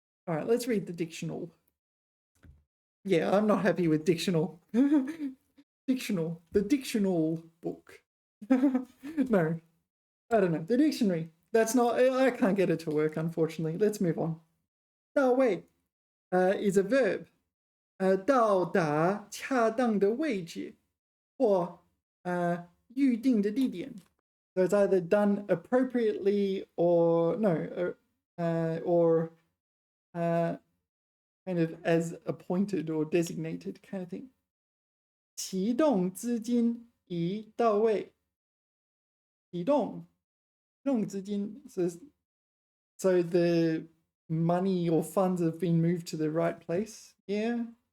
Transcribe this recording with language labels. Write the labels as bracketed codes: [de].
[en] All right, let's read the dictional. Yeah, I'm not happy with dictional. Dictional, the dictional book. No, I don't know. The dictionary. That's not, I can't get it to work, unfortunately. Let's move on. 到位 is a verb. [zh] 到达恰当的位置或预定的地点. [en] So it's either done appropriately or no, or kind of as appointed or designated kind of thing. [zh] 启动资金已到位. [en] 启动资金 so the money or funds have been moved to the right place. Yeah.